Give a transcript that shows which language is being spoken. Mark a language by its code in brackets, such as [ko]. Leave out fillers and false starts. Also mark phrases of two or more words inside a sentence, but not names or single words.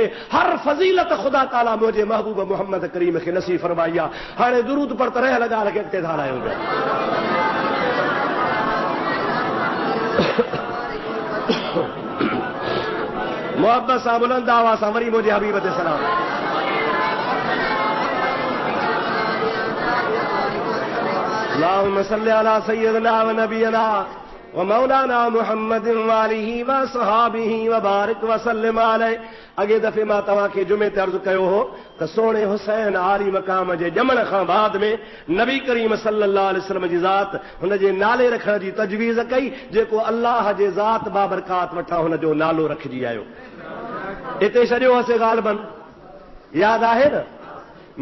[sd] हर फज़ीलत ख़ुदा ताला मुंहिंजे महबूब मुहम्मद करीम खे नसीब फरमाई आहे। हाणे दुरूद पर त रहियल ॻाल्हि खे अॻिते धारायूं पिया। मोहब्बत सां बुलंद आवाज़ सां वरी मुंहिंजे हबीब ते सलाम। [ar] اللهم صل على سيدنا و نبينا و مولانا محمد و آله و صحبه و بارك و سلم عليه. [sd] अॻे दफ़े मां तव्हांखे जुमे ते अर्ज़ु कयो हो त सोणे हुसैन आली मक़ाम जे ॼमण खां बाद में नबी करीम [ar] صلى الله عليه وسلم [sd] जी ज़ात हुनजे नाले रखण जी तजवीज़ कई, जेको अल्लाह जे ज़ात बाबरकात वठां हुनजो नालो रखिजी आयो। हिते छॾियो हुअसीं ग़ालिबन, यादि आहे न?